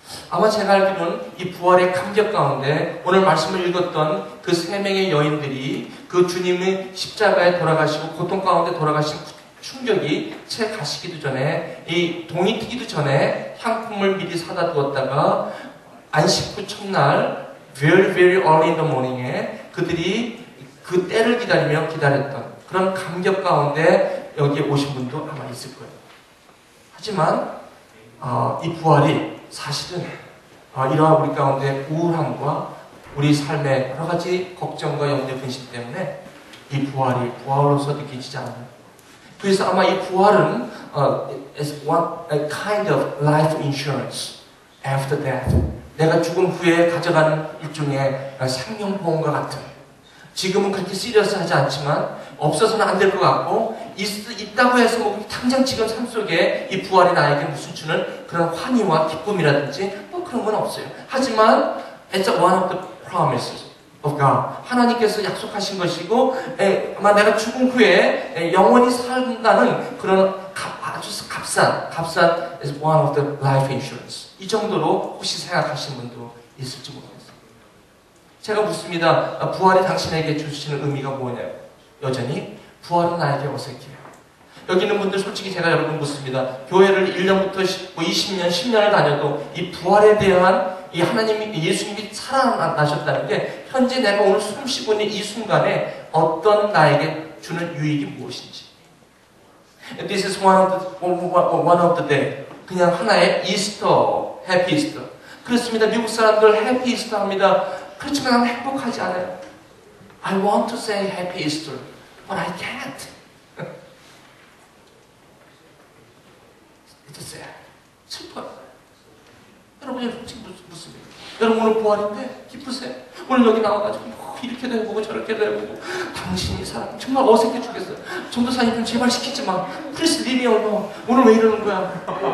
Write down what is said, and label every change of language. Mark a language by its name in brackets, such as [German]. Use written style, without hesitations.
[Korean] 아마 제가 알기로는 이 부활의 감격 가운데 오늘 말씀을 읽었던 그 3명의 여인들이 그 주님의 십자가에 돌아가시고 고통 가운데 돌아가신 충격이 채 가시기도 전에 이 동이 트기도 전에 향품을 미리 사다 두었다가 안식 후 첫날 [English] very very early in the morning [Korean] 에 그들이 그 때를 기다렸던 그런 감격 가운데 여기에 오신 분도 아마 있을 거예요. 하지만 이 부활이 사실은 이러한 우리 가운데 우울함과 우리 삶의 여러 가지 걱정과 염려 근심 때문에 이 부활이 부활로서 느껴지지 않아요. 그래서 아마 이 부활은 [English] is a kind of life insurance after death. [Korean] 내가 죽은 후에 가져가는 일종의 생명보험과 같은. 지금은 그렇게 시리어스하지 않지만 없어서는 안 될 것 같고 있다고 해서 뭐 당장 지금 삶 속에 이 부활이 나에게 무슨 주는 그런 환희와 기쁨이라든지 뭐 그런 건 없어요. 하지만 [English] it's one of the promises of God. [Korean] 하나님께서 약속하신 것이고 아마 내가 죽은 후에 영원히 산다는 그런 아주 값싼 [English] is one of the life insurance. [Korean] 이 정도로 혹시 생각하시는 분도 있을지 모르겠어요. 제가 묻습니다. 부활이 당신에게 주시는 의미가 뭐냐요? 여전히 부활은 나에게 어색해요. 여기 있는 분들 솔직히 제가 여러분 묻습니다. 교회를 1년부터 20년, 10년을 다녀도 이 부활에 대한 이 하나님이 예수님이 살아나셨다는 게 현재 내가 오늘 숨 쉬고 있는 이 순간에 어떤 나에게 주는 유익이 무엇인지. [English] This is one of the day. [Korean] 그냥 하나의 이스터, 해피 이스터. 그렇습니다. 미국 사람들 해피 이스터 합니다. 그렇지만 나는 행복하지 않아요. [English] I want to say happy Easter, but I can't. It's sad. [Korean] 슬퍼요. 여러분이 솔직히 묻습니다. 여러분 오늘 부활인데 기쁘세요? 오늘 여기 나와가지고 뭐 이렇게도 해보고 저렇게도 해보고 당신이 사람 정말 어색해 죽겠어요. 전도사님 좀 제발 시키지 마. 프리스 리미 얼마 오늘 왜 이러는 거야?